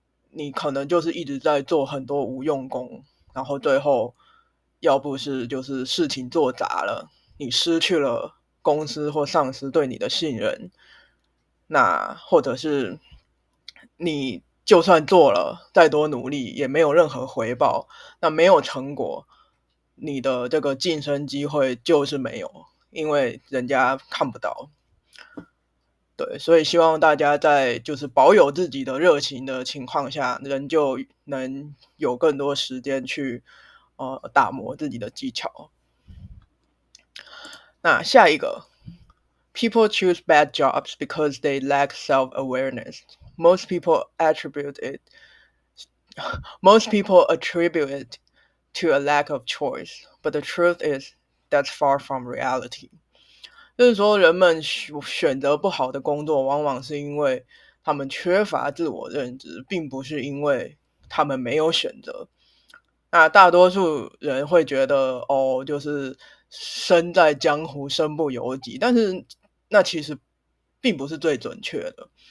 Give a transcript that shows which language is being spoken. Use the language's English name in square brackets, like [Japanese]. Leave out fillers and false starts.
[Chinese] 你可能就是一直在做很多无用功，然后最后要不是就是事情做砸了，你失去了公司或上司对你的信任，那或者是你就算做了再多努力也没有任何回报，那没有成果，你的这个晋升机会就是没有，因为人家看不到。对，所以希望大家在就是保有自己的热情的情况下，人就能有更多时间去打磨自己的技巧。那下一个 [English] People choose bad jobs because they lack self-awareness. Most people attribute it most people attribute it to a lack of choice, but the truth is that's far from reality. [Chinese] 就是说，人们选择不好的工作，往往是因为他们缺乏自我认知，并不是因为他们没有选择。那大多数人会觉得，就是身在江湖，身不由己，但是那其实并不是最准确的。